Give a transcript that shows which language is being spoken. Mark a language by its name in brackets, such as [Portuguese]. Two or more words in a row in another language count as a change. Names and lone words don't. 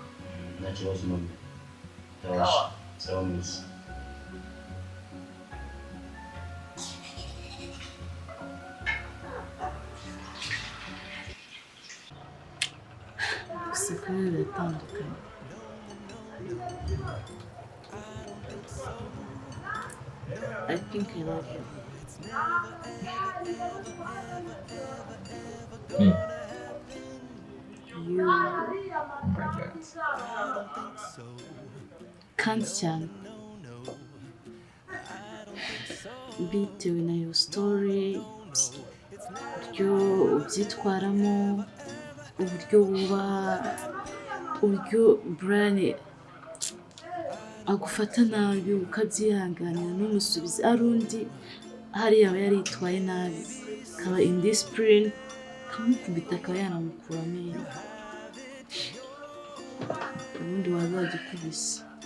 [Kinyarwanda] Nta kibazo mami. Sawa miss. Guseka biratandukanye. [English] I think I love you. Me? You Oh my God. [Kinyarwanda] kandi cyane bitewe na [English] your story, [Kinyarwanda] uburyo ubyitwaramo, uburyo uburyo Brian agufata nabi ukabyihanganira n'umusubiza ari undi hariya aba yaritwaye nabi akaba indiscipline kamukubita akaba yanamukura amenyo ubundi wazagikubise.